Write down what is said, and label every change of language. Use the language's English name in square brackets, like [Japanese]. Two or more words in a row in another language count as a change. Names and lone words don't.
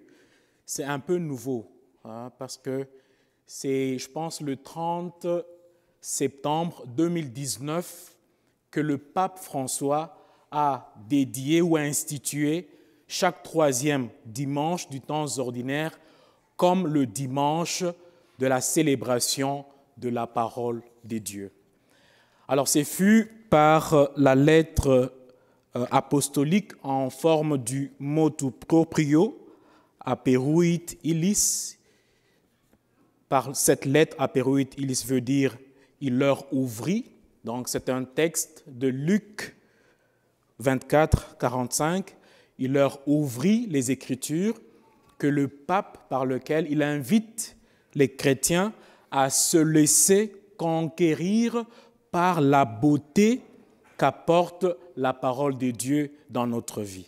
[French] C'est un peu nouveau, parce que c'est, je pense, le 30 septembre 2019 que le pape François a dédié ou institué chaque troisième dimanche du temps ordinaire comme le dimanche de la célébration de la parole des dieux. Alors, c'est fut par la lettre apostolique en forme du [Latin] motu proprio, aperuit illis. [French] Par cette lettre, [Latin] aperuit illis [French] veut dire « il leur ouvrit ». Donc, c'est un texte de Luc 24, 45. Il leur ouvrit les Écritures que le pape, par lequel il invite les chrétiens à se laisser conquérir par la beauté qu'apporte la parole de Dieu dans notre vie.